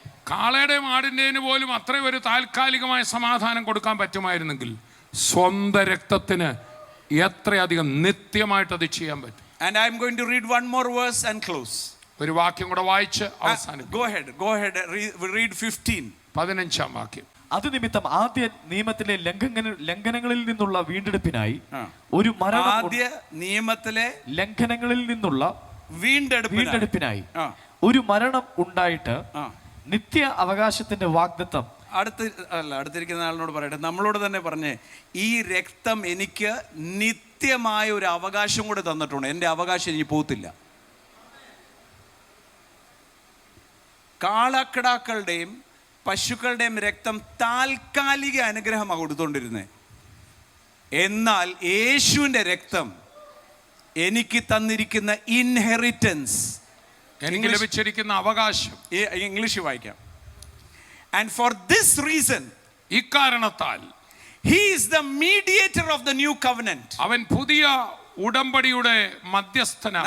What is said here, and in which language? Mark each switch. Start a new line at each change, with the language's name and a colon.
Malayalam: കാളയുടെയും ആടിന്റെയും പോലും അത്രയും ഒരു താൽക്കാലികമായ സമാധാനം കൊടുക്കാൻ പറ്റുമായിരുന്നെങ്കിൽ സ്വന്തം രക്തത്തിന് എത്രയധികം നിത്യമായിട്ട് അത് ചെയ്യാൻ പറ്റും.
English: And I am going to read one more verse and close.
Malayalam: ഒരു വാക്യം കൂടെ വായിച്ച് അവസാനിപ്പിക്കാം.
English: Go ahead, read 15.
Malayalam: 15-ാം വാക്യം. അത് നിമിത്തം ആദ്യ നിയമത്തിലെ ലംഘനങ്ങളിൽ നിന്നുള്ള വീണ്ടെടുപ്പിനായി ഒരു മരണം, ആദ്യ നിയമത്തിലെ ലംഘനങ്ങളിൽ നിന്നുള്ള വീണ്ടെടുപ്പിനായി ഒരു മരണം ഉണ്ടായിട്ട് നിത്യ അവകാശത്തിന്റെ വാഗ്ദത്തം. അടുത്തിരിക്കുന്ന ആളിനോട് പറയട്ടെ, നമ്മളോട് തന്നെ പറഞ്ഞേ, ഈ രക്തം എനിക്ക് നിത്യമായ ഒരു അവകാശം കൂടെ തന്നിട്ടുണ്ട്. എൻ്റെ അവകാശം ഇനി പോകത്തില്ല. കാളക്കിടാക്കളുടെയും പശുക്കളുടെയും രക്തം താൽക്കാലിക അനുഗ്രഹമാണ് കൊടുത്തുകൊണ്ടിരുന്നത്. എന്നാൽ യേശുവിൻ്റെ രക്തം എനിക്ക് തന്നിരിക്കുന്ന ഇൻഹെറിറ്റൻസ്, എനിക്ക് ലഭിച്ചിരിക്കുന്ന അവകാശം. ഇംഗ്ലീഷ് വായിക്കാം.
English: And for this reason,
Malayalam: ഇക്കാരണത്താൽ,
English: he is the mediator of the new covenant.
Malayalam: അവൻ പുതിയ ഉടമ്പടിയുടെ മധ്യസ്ഥനാണ്.